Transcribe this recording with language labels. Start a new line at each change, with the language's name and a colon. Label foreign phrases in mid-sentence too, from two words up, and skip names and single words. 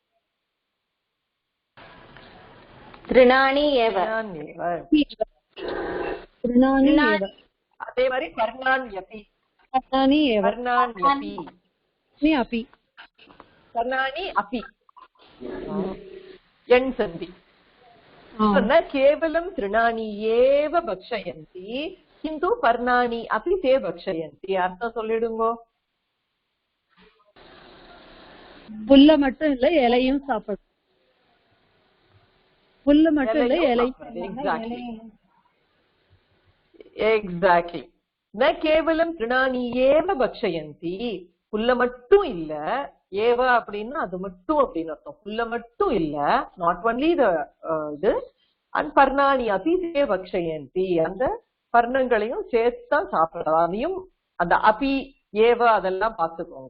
Sanskrit: तृणानि एव,
Tamil: அதே மாதிரி
Sanskrit: पर्णान्यपि, पर्णानि अपि,
Tamil: எண் சந்தி.
Sanskrit: न केवलं तृणानि एव भक्षयन्ति किन्तु पर्णानि अपि ते भक्षयन्ति.
Tamil: அர்த்தம் சொல்லிடுங்கோ. புல்ல மட்டும் இல்ல இலையும் சாப்பிடும். புல்ல மட்டும் இல்ல இலையும். எக்ஸாக்ட்லி.
Sanskrit: न केवलं तृणानि एव भक्षयन्ति,
Tamil: புல்ல மட்டும் இல்ல, ஏவ அப்படின்னா அது மட்டும் அப்படின்னு அர்த்தம். புல்ல மட்டும் இல்ல,
English: not only
Tamil: இது, அண்ட்
Sanskrit: पर्णानि अपि ते भक्षयन्ति,
Tamil: அந்த பர்ணங்களையும் சேர்த்துதான் சாப்பிடலாம். அதையும் அந்த
Sanskrit: अपि एव
Tamil: அதெல்லாம் பார்த்துக்கோங்க.